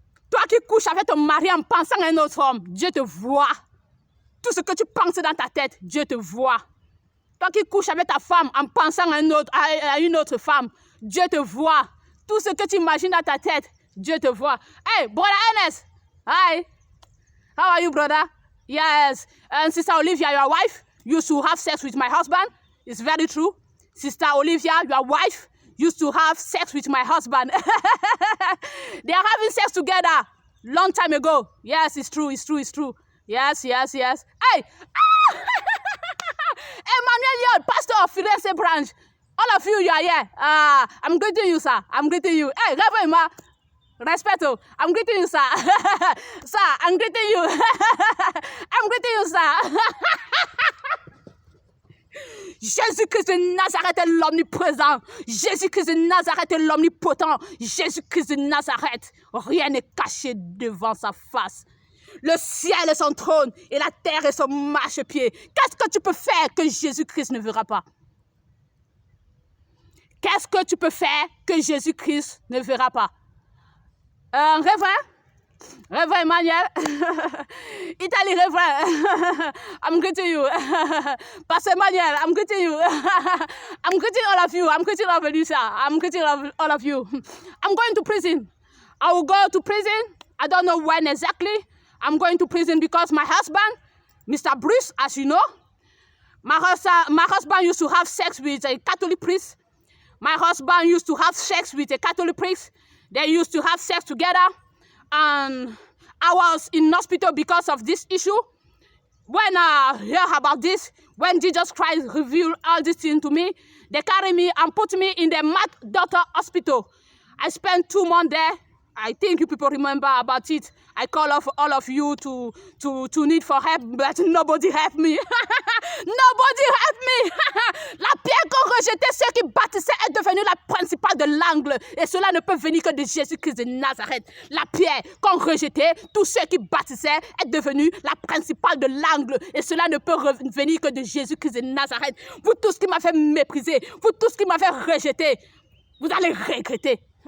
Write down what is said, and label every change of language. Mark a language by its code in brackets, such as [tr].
[fr] Toi qui couches avec ton mari en pensant à un autre homme, Dieu te voit. Tout ce que tu penses dans ta tête, Dieu te voit. Toi qui couches avec ta femme en pensant à une autre femme, Dieu te voit. Tout ce que tu imagines dans ta tête, Dieu te voit. [en] Hey, brother Ernest. Hi. How are you, brother? Yes. And Sister Olivia, your wife used to have sex with my husband. It's very true. Sister Olivia, your wife used to have sex with my husband. They are having sex together long time ago. Yes, it's true. Yes. Hey! Emmanuel Yod, pastor of Firenze branch. All of you are here. I'm greeting you, sir. I'm greeting you. Hey, Reverend Ma. Respeto. I'm greeting you, sir. Sir, I'm greeting you. I'm greeting you, sir. [fr] Jésus-Christ de Nazareth est l'omniprésent. Jésus-Christ de Nazareth est l'omnipotent. Jésus-Christ de Nazareth, rien n'est caché devant sa face. Le ciel est son trône et la terre est son marchepied. Qu'est-ce que tu peux faire que Jésus-Christ ne verra pas? Qu'est-ce que tu peux faire que Jésus-Christ ne verra pas? [en] Reverend Emmanuel, Italy Reverend, I'm greeting you. Pastor Emmanuel, I'm greeting you. I'm greeting all of you. I'm greeting all of you, sir. I'm greeting all of you. I'm going to prison. I will go to prison. I don't know when exactly. I'm going to prison because my husband, Mr. Bruce, as you know, my husband used to have sex with a Catholic priest. My husband used to have sex with a Catholic priest. They used to have sex together. And I was in hospital because of this issue. When I heard about this, when Jesus Christ revealed all this thing to me, they carried me and put me in the Matt Doctor Hospital. I spent 2 months there. I think you people remember about it. I call off all of you to need for help, but nobody helped me. Nobody helped me. [fr] La pierre qu'on rejetait, ceux qui bâtissaient, est devenue la principale de l'angle. Et cela ne peut venir que de Jésus-Christ de Nazareth. La pierre qu'on rejetait, tous ceux qui bâtissaient, est devenue la principale de l'angle. Et cela ne peut venir que de Jésus-Christ de Nazareth. Vous tous qui m'avez méprisé, vous tous qui m'avez rejeté, vous allez regretter.